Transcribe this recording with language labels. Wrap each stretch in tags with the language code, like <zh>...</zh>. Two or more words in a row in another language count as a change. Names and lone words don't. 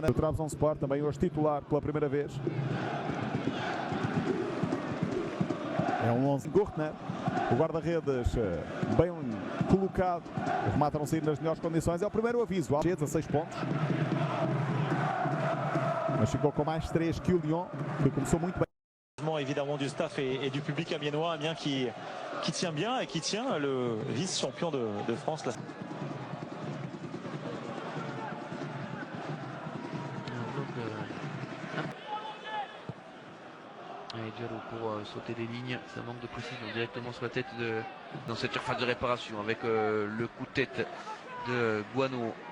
<pt>O Trabzonspor também hoje titular pela primeira vez. É um 11 Gertner, o guarda-redes bem colocado, o remate a não sair nas melhores condições. É o primeiro aviso, 16 pontos, mas ficou com mais 3 que o Lyon, que começou muito bem.</pt> <fr>Évidemment du staff et du public amiénois, Amiens qui tient bien et qui tient le vice-champion de France. Là. Et Diallo pour sauter les lignes, ça manque de précision directement sur la tête dans cette surface de réparation avec le coup de tête de Guano.</fr>